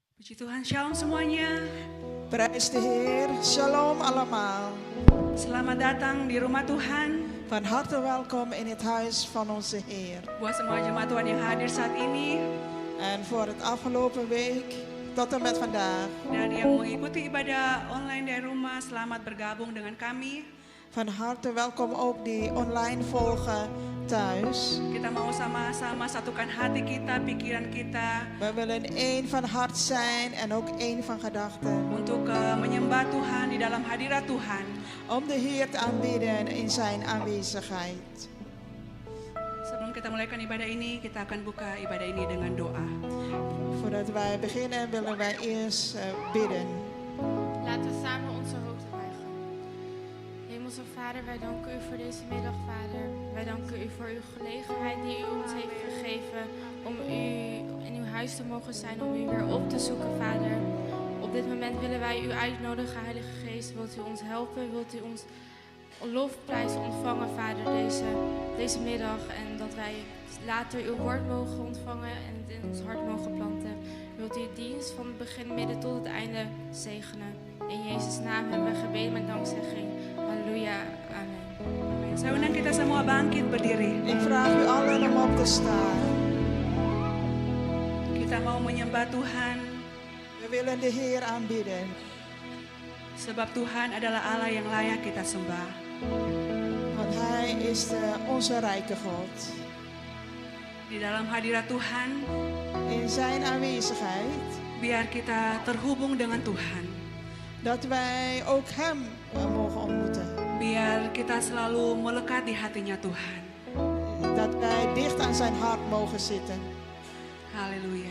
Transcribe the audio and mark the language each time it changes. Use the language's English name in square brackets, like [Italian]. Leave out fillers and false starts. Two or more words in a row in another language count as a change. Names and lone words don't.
[Indonesian] Puji Tuhan, shalom semuanya. [Dutch] Prijs de Heer, shalom allemaal. [Indonesian] Selamat datang di rumah Tuhan. [Dutch] Van harte welkom in het huis van onze Heer. [Indonesian] Buat semua jemaat Tuhan yang hadir saat ini [Dutch] En voor het afgelopen week tot en met vandaag. [Indonesian] dan yang mengikuti ibadah online dari rumah, selamat bergabung dengan kami. [Dutch] Van harte welkom ook die online volgen thuis. [Indonesian] Kita mau sama-sama satukan hati kita, pikiran kita [Dutch] We willen één van hart zijn en ook één van gedachten. [Indonesian] untuk menyembah Tuhan di dalam hadirat Tuhan. [Dutch] Om de Heer te aanbidden in zijn aanwezigheid. [Indonesian] Sebelum kita mulaikan ibadah ini, kita akan buka ibadah ini dengan doa. [Dutch] Voordat wij beginnen willen wij eerst bidden. Laten we samen onze hoofd buigen. Hemelse Vader, wij danken u voor deze middag, Vader. Wij danken u voor uw gelegenheid die u ons heeft gegeven om u in uw huis te mogen zijn, om u weer op te zoeken, Vader. Op dit moment willen wij u uitnodigen, Heilige Geest. Wilt u ons helpen? Wilt u ons lofprijs ontvangen, Vader, deze middag. En dat wij later uw woord mogen ontvangen en het in ons hart mogen planten. Wilt u dienst van het begin, midden tot het einde zegenen. In Jezus' naam hebben we gebeden met dankzegging. Halleluja. Amen. [Indonesian] Saya undang kita semua bangkit berdiri. [Dutch] Ik vraag u allen om op te staan. [Indonesian] Kita mau menyembah Tuhan, [Dutch] We willen de Heer aanbidden. [Indonesian] sebab Tuhan adalah Allah yang layak kita sembah. [Dutch] Want Hij is onze rijke God. [Indonesian] Di dalam hadirat Tuhan, [Dutch] In zijn aanwezigheid, [Indonesian] biar kita terhubung dengan Tuhan. [Dutch] dat wij ook Hem mogen ontmoeten. [Indonesian] Biar kita selalu melekat di hatinya Tuhan. [Dutch] Dat wij dicht aan zijn hart mogen zitten. [Indonesian] Haleluya.